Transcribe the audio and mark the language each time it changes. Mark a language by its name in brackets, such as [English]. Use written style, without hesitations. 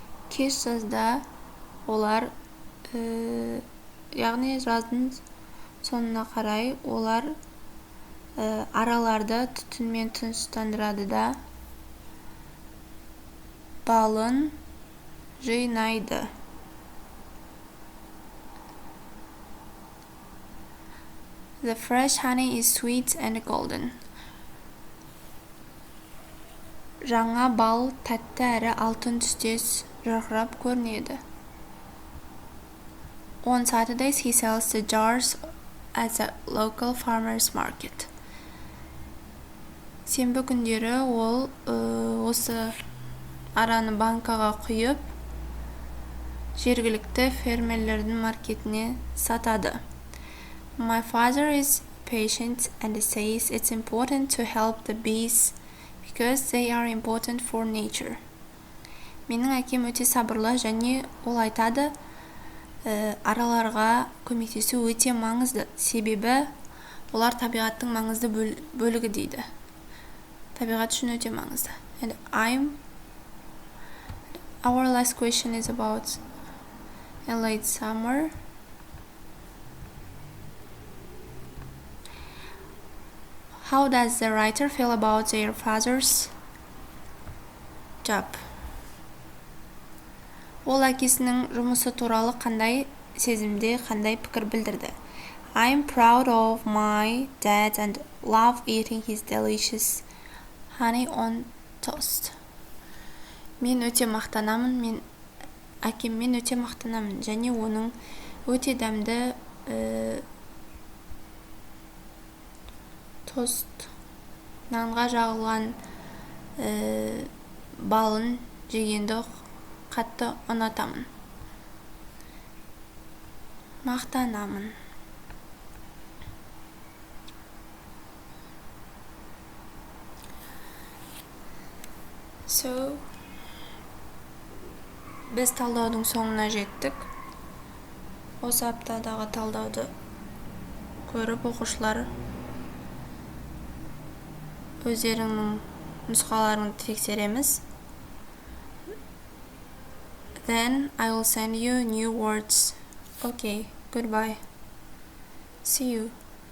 [Kazakh] Кеш жазда олар, яғни жаздың сонына қарай олар араларды түтінмен тыныштандырады да балын жинайды. [English] The fresh honey is sweet and golden. [Kazakh] Жаңа бал тәтті әрі алтын түстес жарқырап көрінеді. [English] On Saturdays he sells the jars at a local farmers market. [Kazakh] Сенбі күндері ол осы араны банкаға құйып, жергілікті фермерлердің маркетіне сатады. [English] My father is patient and says it's important to help the bees because they are important for nature. [Kazakh] Менің әкем өте сабырлы және ол айтады, араларға көмектесу өте маңызды, себебі олар табиғаттың маңызды бөлігі дейді. Табиғат үшін өте маңызды. [English] And our last question is about in late summer. How does the writer feel about their father's job? [Kazakh] Ол әкесінің жұмысы туралы қандай сезімде, қандай пікір білдірді? [English] I'm proud of my dad and love eating his delicious honey on toast. [Kazakh] Мен өте мақтанамын, әкеммен өте мақтанамын, және оның өте дәмді тост, нанға жағылған балын жегенді қатты ұнатамын. Мақтанамын. So, біз талдаудың соңына жеттік. Осы аптадағы талдауды көріп оқушылар өздерінің нұсқаларын тексереміз. [English] Then I will send you new words. Okay, goodbye. See you.